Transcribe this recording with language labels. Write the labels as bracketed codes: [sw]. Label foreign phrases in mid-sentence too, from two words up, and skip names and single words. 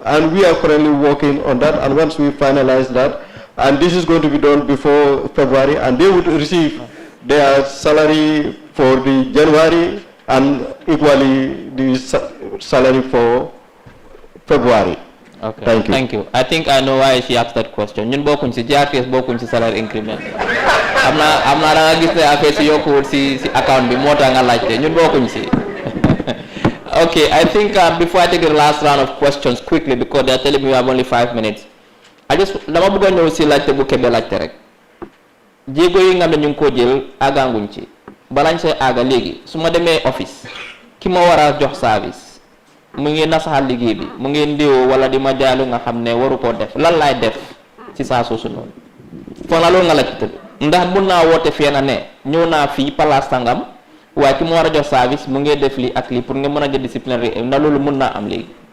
[en] And we are currently working on that, and once we finalize that, and this is going to be done before February, and they would receive their salary for the January and equally the salary for February. Okay. Thank you. Thank you. I think I know why she asked that question. [wo] Ñun bokkuñ ci GRTS bokkuñ ci [en] salary increment. [wo] am na da nga gis ne affaire si yokkuwul si account bi moo tax nga laajte ñun bokkuñ ci. [en] Okay, I think before I take the last round of questions quickly, because they're telling me we have only 5 minutes, [wo] dama bëgg a ñëw si laajte bu Kebe laajte rek. Jéego yi nga xam ne ñu ngi ko jël àggaanguñ ci balañ see àgga léegi su ma demee office ki ma war a jox service mu ngi nasaxal liggéey bi mu ngi ndéwoo wala di ma jaalu nga xam ne waru koo def lan laay def ci saa soosu noonu foog na loolu nga laajte ndax mun naa woote fii na ne ñëw naa fii palaas sangam waaye ki ma war a jox service mu ngi def lii ak lii pour nga mën a jël disciplinary ndax loolu mun naa am léegi.